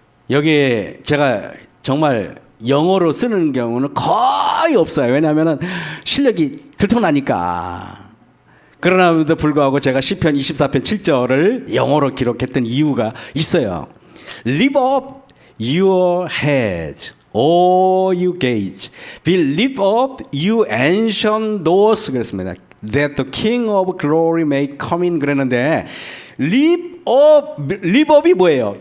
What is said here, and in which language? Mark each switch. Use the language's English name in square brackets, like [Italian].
[Korean] 여기에 제가 정말 영어로 쓰는 경우는 거의 없어요. 왜냐하면 실력이 들통나니까. 그러나도 불구하고 제가 시편 24편 7절을 영어로 기록했던 이유가 있어요. [English] Lift up your head, all you gates. Be lift up, you ancient doors. [Korean] 그랬습니다. [English] That the King of Glory may come in. [Korean] 그랬는데 [English] lift up [Korean] 이 뭐예요?